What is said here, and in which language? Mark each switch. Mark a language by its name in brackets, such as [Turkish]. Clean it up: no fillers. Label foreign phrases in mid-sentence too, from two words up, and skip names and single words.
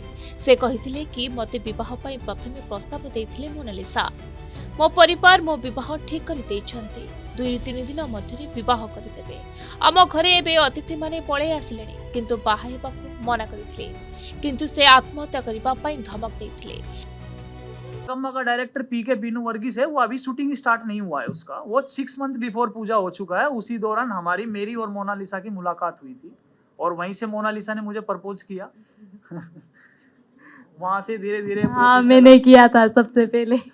[Odia] ସେ କହିଥିଲେ କି ମୋତେ ବିବାହ ପାଇଁ ପ୍ରଥମେ ପ୍ରସ୍ତାବ ଦେଇଥିଲେ ମୋନାଲିସା। ମୋ ପରିବାର ମୋ ବିବାହ ଠିକ୍ କରିଦେଇଛନ୍ତି, 2-3 ଦିନ ମଧ୍ୟରେ ବିବାହ କରିଦେବେ। ଆମ ଘରେ ଏବେ ଅତିଥିମାନେ ପଳେଇ ଆସିଲେଣି, କିନ୍ତୁ ବାହା ହେବାକୁ ମନା କରିଥିଲେ, କିନ୍ତୁ ସେ ଆତ୍ମହତ୍ୟା କରିବା ପାଇଁ ଧମକ ଦେଇଥିଲେ। [Hindi] कम्मा का डायरेक्टर पीके बीनू वर्गीस है, वो अभी शूटिंग स्टार्ट नहीं हुआ है उसका। वो 6 मंथ बिफोर पूजा हो चुका है। उसी दौरान मेरी और मोनालिसा की मुलाकात हुई थी और वहीं से मोनालिसा ने मुझे प्रपोज किया। वहां से धीरे धीरे हाँ, मैंने किया था सबसे पहले।